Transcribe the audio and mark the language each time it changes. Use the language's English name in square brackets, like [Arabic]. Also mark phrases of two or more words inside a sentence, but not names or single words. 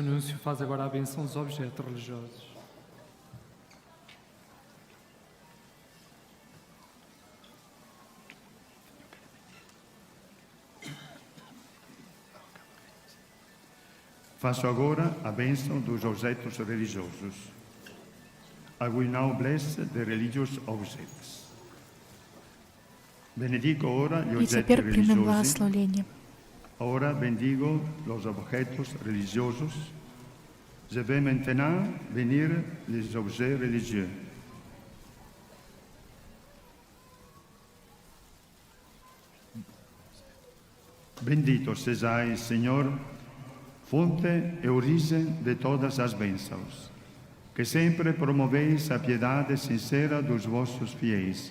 [Portuguese] Núncio faz agora a benção dos objetos religiosos. Faço agora a bênção dos objetos religiosos. [English] I will now bless the religious objects. [Italian] Benedico ora gli [Russian] И [Italian] oggetti [Russian] теперь примем [Italian] religiosi. [Russian] благословение. [Spanish] Ora bendigo los objetos religiosos. [French] Je vais maintenant bénir les objets religieux. [Portuguese] Bendito sejais, Senhor, fonte e origem de todas as bênçãos, que sempre promoveis a piedade sincera dos vossos fiéis.